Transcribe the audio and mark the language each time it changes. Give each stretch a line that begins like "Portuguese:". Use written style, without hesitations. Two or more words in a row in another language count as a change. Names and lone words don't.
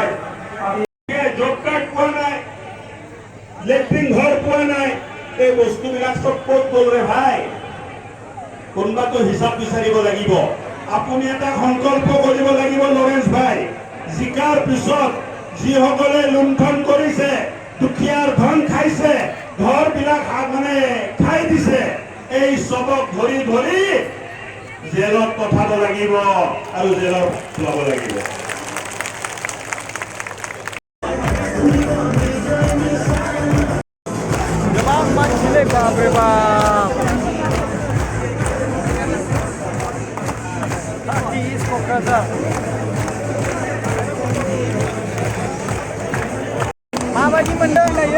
Assamese: আমি জব কাৰ্ড পোৱা নাই লেট্ৰিন ঘৰ পোৱা নাই এই বস্তুবিলাক চব ক'ত গ'ল ৰে ভাই কোনোবাটো হিচাপ বিচাৰিব লাগিব আপুনি এটা সংকল্প কৰিব লাগিব লৰেন্স ভাই জিকাৰ পিছত যিসকলে লুণ্ঠন কৰিছে দুখীয়াৰ ধন খাইছে ঘৰবিলাক মানে খাই দিছে এই চবক ধৰি ধৰি জেলত পঠাব লাগিব আৰু জেলত থ'ব লাগিব
Bodo: गोबां मानसिलै बापरे बाप 30 इस्ट क'क्राझार माबायदि मोनदों दायो